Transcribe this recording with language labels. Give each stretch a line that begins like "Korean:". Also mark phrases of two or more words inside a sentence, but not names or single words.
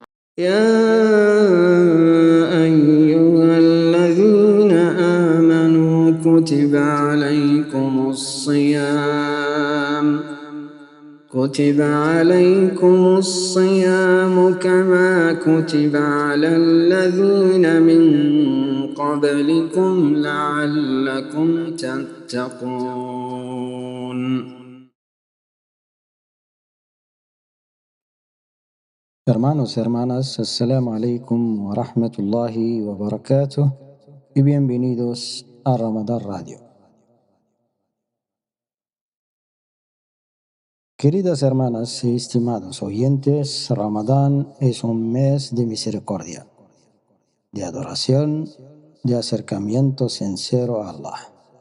Arabic: يا أيها الذين آمنوا كتب عليكم الصيام كما كتب على الذين من قبلكم لعلكم تتقون.
Spanish: Hermanos y hermanas,
Arabic: السلام عليكم ورحمة الله وبركاته
Spanish: y bienvenidos a Ramadán Radio. Queridas hermanas y estimados oyentes, Ramadán es un mes de misericordia, de adoración, de acercamiento sincero a Allah.